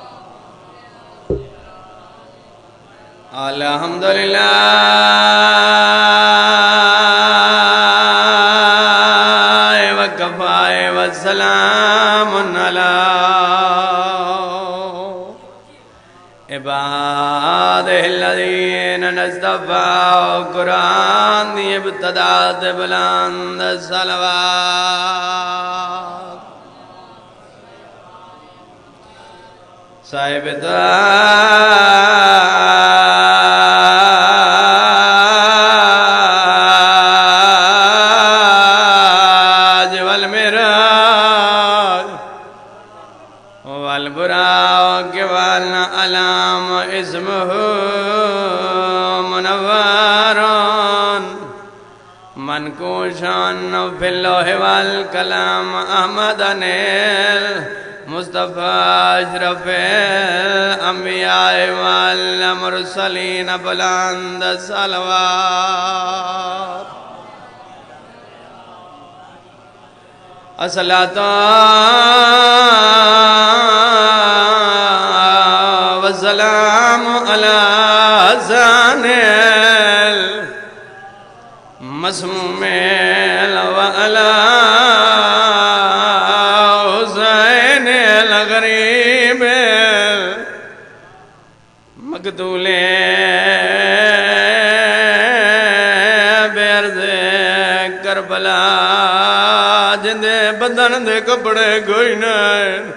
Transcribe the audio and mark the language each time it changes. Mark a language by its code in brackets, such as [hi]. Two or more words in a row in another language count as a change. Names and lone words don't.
[ar] الحمد لله وكفى وسلام على عباده الذين اصطفى. [pa] قرآن دی ابتدا تے بلند صلوات. [ar] صاحب تاج والمراج والبراق والعلام اسمه منور منقوشان في اللوح والكلام احمد انیل مصطفى اشرف الانبیاء والمرسلین. [pa] بلند صلوات. [ar] الصلاة والسلام على حسن المسموم وعلى حسین الغریب مقتول بیرز کربلا [pa] جندے بدن دے کپڑے کوئی نہیں.